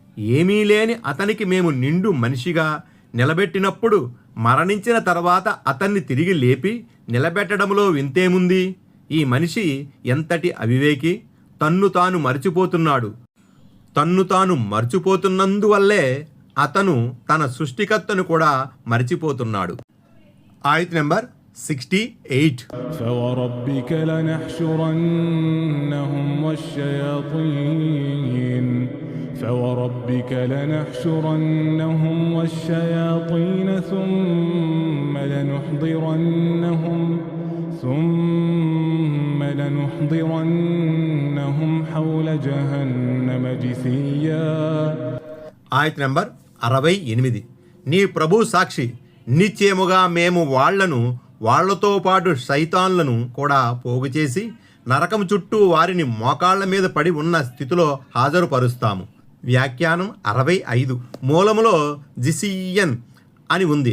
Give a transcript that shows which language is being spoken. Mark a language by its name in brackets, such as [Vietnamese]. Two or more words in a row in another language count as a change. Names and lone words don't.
[Telugu] ఏమీ లేని అతనికి మేము నిండు మనిషిగా నిలబెట్టినప్పుడు మరణించిన తర్వాత అతన్ని తిరిగి లేపి నిలబెట్టడంలో వింతేముంది? ఈ మనిషి ఎంతటి అవివేకి! తన్ను తాను మర్చిపోతున్నాడు. తన్ను తాను మర్చిపోతున్నందువల్లే అతను తన సృష్టికర్తను కూడా మర్చిపోతున్నాడు. ఆయత్ నెంబర్ 68. [Arabic] فوربك لنحشرنهم والشياطين فوربك لنحشرنهم والشياطين ثم لنحضرنهم حول جهنم جثيا. [Telugu] ఆయత్ నెంబర్ 68. నీ ప్రభు సాక్షి, నిశ్చయముగా మేము వాళ్లతో పాటు శైతాన్లను కూడా పోగు చేసి నరకం చుట్టూ వారిని మోకాళ్ల మీద పడి ఉన్న స్థితిలో హాజరుపరుస్తాము. వ్యాఖ్యానం 65. మూలములో జిసియన్ అని ఉంది.